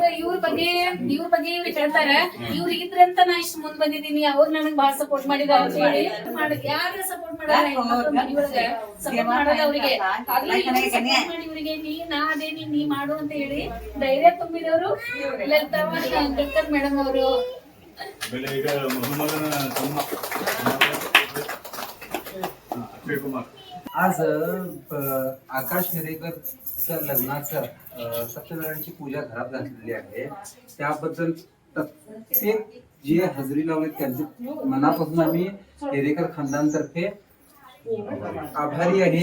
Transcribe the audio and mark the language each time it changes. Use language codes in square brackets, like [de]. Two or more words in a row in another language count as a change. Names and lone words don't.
[kn] ಅವ್ರ ಇವ್ರ ಬಗ್ಗೆ ಇವ್ರು ಹೇಳ್ತಾರ ಇವ್ರಿಗಿದ್ರೆ ಅಂತ ನಾ ಇಷ್ಟು ಮುಂದ್ ಬಂದಿದ್ದೀನಿ, ಅವ್ರು ನನಗ್ ಬಹಳ ಸಪೋರ್ಟ್ ಮಾಡಿದಾರ ಅಂತ ಹೇಳಿ ಯಾರು ಸಪೋರ್ಟ್ ಮಾಡಲ್ಲ ಮನೆಯೊಳಗ ಸಪೋರ್ಟ್ ಮಾಡಲ್ಲ ಅವ್ರಿಗೆ. ಸಪೋರ್ಟ್ ಮಾಡಿ ಇವ್ರಿಗೆ ನೀ ನಾ ಅದೇನಿ ನೀ ಮಾಡು ಅಂತ ಹೇಳಿ ಧೈರ್ಯ ತುಂಬಿದವರು ಲಲಿತಾ ಅಂಬೇಡ್ಕರ್ ಮೇಡಮ್ ಅವರು. ಆಮೇಲೆ ಈಗ ಮಧುಮಗನ ತಮ್ಮ अक्षय कुमार [mr] आज आकाश हेरेकरच्या लग्नाचं सत्यनारायणची पूजा घरात घातलेली आहे. त्याबद्दल प्रत्येक जे हजेरी लावले त्यांचे मनापासून आम्ही हेरेकर खानदानतर्फे आभारी आहे.